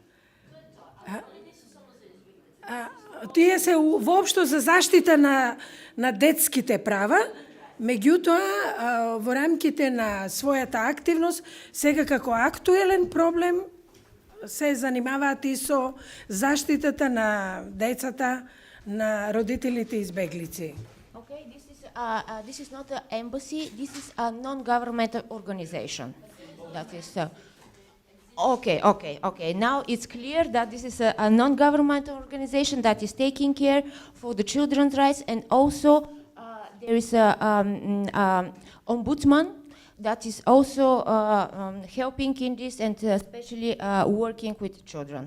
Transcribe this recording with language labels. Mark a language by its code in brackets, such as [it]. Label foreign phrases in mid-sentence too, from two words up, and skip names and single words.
[mk] Тие се воопшто за заштита на детските права, меѓутоа во рамките на својата активност, сега како актуелен проблем се занимаваат и со заштитата на децата на родителите избеглици. [en] Okay, this is not an embassy, this is a non-governmental organization. That is okay. Now it's clear that this is a non-governmental organization that is taking care for the children's rights, and also there is a ombudsman that is also helping in this, and especially working with children.